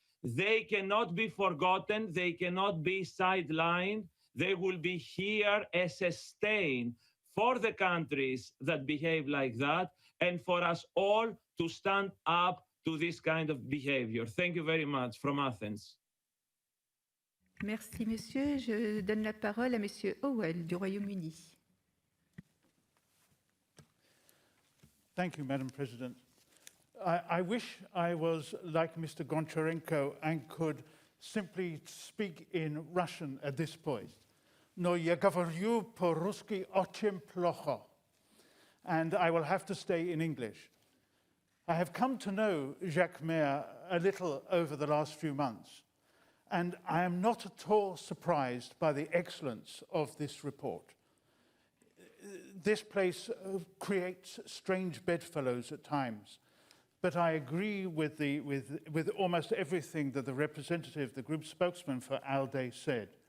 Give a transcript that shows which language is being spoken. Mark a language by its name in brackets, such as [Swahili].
[English] They cannot be forgotten. They cannot be sidelined. They will be here as a stain for the countries that behave like that, and for us all to stand up to this kind of behavior. Thank you very much from Athens. [French] Merci, monsieur. Je donne la parole à monsieur Howell du Royaume-Uni. [English] Thank you, Madam President. I wish I was like Mr. Goncharenko and could simply speak in Russian at this point. No, [Russian] я говорю по-русски очень плохо. [English] And I will have to stay in English. I have come to know Jacques Mayer a little over the last few months, and I am not at all surprised by the excellence of this report. This place creates strange bedfellows at times, but I agree with almost everything that the representative, the group spokesman for ALDE, said.